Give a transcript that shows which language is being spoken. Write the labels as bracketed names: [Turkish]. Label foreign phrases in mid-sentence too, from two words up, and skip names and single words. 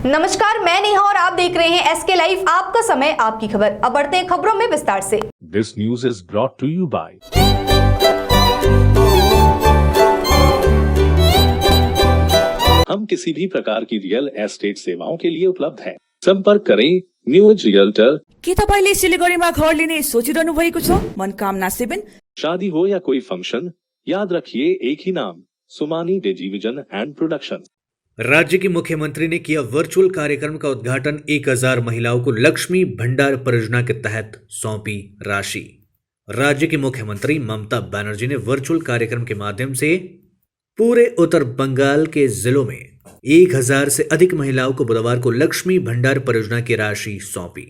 [Hindi] नमस्कार, मैं नेहा और आप देख रहे हैं एसके लाइव, आपका समय आपकी खबर। अब बढ़ते हैं खबरों में विस्तार से। [English] This news is brought to you by [Hindi] हम किसी भी प्रकार की रियल एस्टेट सेवाओं के लिए उपलब्ध हैं। संपर्क करें न्यूज रियल्टर। [Nepali] के तपाईले सिलिगुडीमा घर लिने सोचिरहनु भएको छ? मनकामना 7। [Hindi] शादी हो या कोई फंक्शन, याद रखिए एक ही नाम, सुमानी टेलीविजन एंड प्रोडक्शन। राज्य के मुख्यमंत्री ने किया वर्चुअल कार्यक्रम का उद्घाटन। 1000 महिलाओं को लक्ष्मी भंडार परियोजना के तहत सौंपी राशि। राज्य की मुख्यमंत्री ममता बनर्जी ने वर्चुअल कार्यक्रम के माध्यम से पूरे उत्तर बंगाल के जिलों में 1000 से अधिक महिलाओं को बुधवार को लक्ष्मी भंडार परियोजना की राशि सौंपी।